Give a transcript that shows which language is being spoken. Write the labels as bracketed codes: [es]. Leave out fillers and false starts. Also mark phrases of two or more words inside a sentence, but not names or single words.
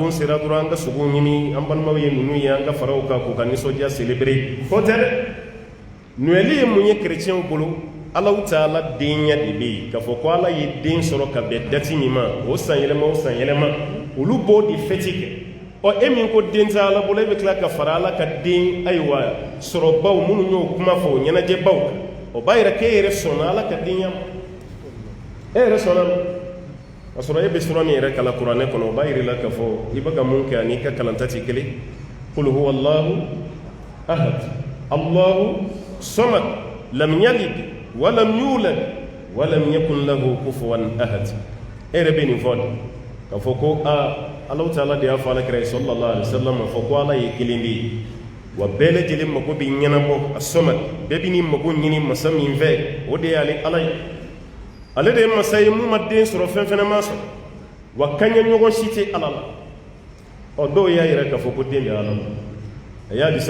[bm] don sera dɔrɔn an ka sogo ɲini an balimaw ye ninnu ye an ka faraw kan k'u ka nisɔndiya célébrer o tɛ dɛ Noël ye mun ye chrétienw bolo Allahu Taala denya de bɛ yen k'a fɔ ko Ala ye den sɔrɔ ka bɛn date min ma o san yɛlɛma o san yɛlɛma olu b'o de fêter kɛ ɔ e min ko den tɛ Ala bolo e bɛ tila ka fara Ala ka den ayiwa sɔrɔbaw minnu y'o kuma fɔ o ɲɛnajɛbaw kan o b'a yira k'e yɛrɛ sɔnna Ala ka denya ma e yɛrɛ sɔnna ma ka sɔrɔ e bɛ sura min yɛrɛ kalan kuranɛ kɔnɔ o b'a yira la k'a fɔ i bɛ ka mun kɛ ani i ka kalanta tɛ kelen [ar] قل هو الله أحد الله الصمد لم يلد ولم يولد ولم يكن له كفوا أحد [bm] e yɛrɛ bɛ nin fɔ de k'a fɔ ko Allahu Taala de y'a fɔ alakira [ar] صلى الله عليه وسلم [bm] a fɔ ko Ala ye kelen de ye wa bɛɛ lajɛlen mago bɛ ɲɛnabɔ a samad bɛɛ bɛ n'i mago ɲini masa min fɛ o de y'ale Ala ye ale de ye masa ye mun ma den sɔrɔ fɛn fɛnɛ ma sɔrɔ wa kaɲɛ ɲɔgɔn si tɛ Ala la ɔ dɔw y'a yɛrɛ k'a fɔ ko den de Ala la a y'a disa